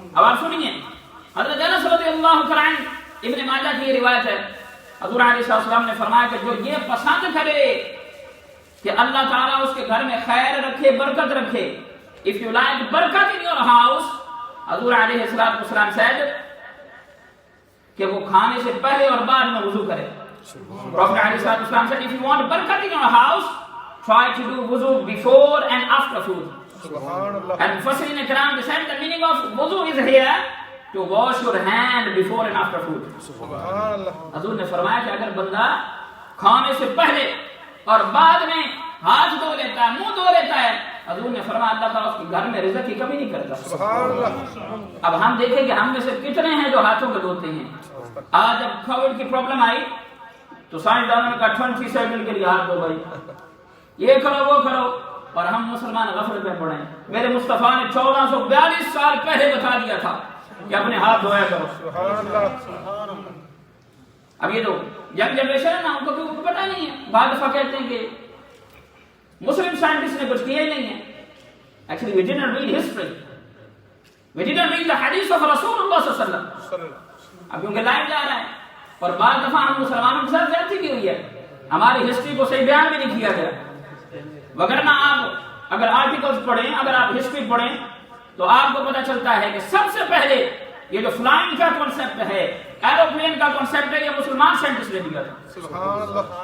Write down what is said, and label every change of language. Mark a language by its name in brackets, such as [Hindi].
[Urdu] اب آپ سنیے، حضرت انس رضی اللہ تعالی عنہ، ابن ماجہ کی یہ روایت ہے، حضور علیہ السلام نے فرمایا کہ جو یہ پسند کرے کہ اللہ تعالیٰ اس کے گھر میں خیر رکھے، برکت رکھے، [English] if you like [Urdu] برکت [English] in your house، [Urdu] حضور علیہ السلام said کہ وہ کھانے سے پہلے اور بعد میں وضو کرے. [English] Prophet علیہ السلام said if you want برکت in your house، try to do wudu before and after food. Subhanallah. And Mufassirin Ikram said the meaning of wudu is here to wash your hand before and after food. Subhanallah. [Urdu] حضور نے فرمایا کہ اگر بندہ کھانے سے پہلے اور بعد میں ہاتھ دھو لیتا ہے، منہ دھو لیتا ہے، حضور نے فرمایا اللہ تعالیٰ اس کے گھر میں رزق کی کمی نہیں کرتا. سبحانallah. اب ہم دیکھیں کہ ہم میں سے کتنے ہیں جو ہاتھوں کو دھوتے ہیں. آج جب کووڈ کی پرابلم آئی تو سائنسدانوں نے کہا 20 سیکنڈ کے لیے ہاتھ دھو بھائی، یہ کرو وہ کرو، اور ہم مسلمان غفلت میں پڑے. میرے مصطفیٰ نے 1442 سال پہلے بتا دیا تھا کہ اپنے ہاتھ دھویا کرو. سبحان اللہ. اب یہ جو ینگ جنریشن ہے نا، ان کو پتہ نہیں ہے. بعض دفعہ کہتے ہیں کہ مسلم سائنٹسٹ نے کچھ کیا ہی نہیں ہے. [English] Actually we didn't read history. We didn't read the hadith of Rasulullah صلی اللہ علیہ وسلم. [Urdu] اب کیونکہ لائف جا رہا ہے، اور بعض دفعہ ہم مسلمانوں کے ساتھ زیادتی بھی ہوئی ہے، ہماری ہسٹری کو صحیح بیان بھی نہیں کیا گیا. وگرنہ آپ اگر آرٹیکلز پڑھیں، اگر آپ ہسٹری پڑھیں تو آپ کو پتہ چلتا ہے کہ سب سے پہلے یہ جو فلائنگ کا کانسیپٹ ہے، ایروپلین کا کانسیپٹ ہے، یہ مسلمان سائنٹسٹ نے دیا تھا. سبحان اللہ.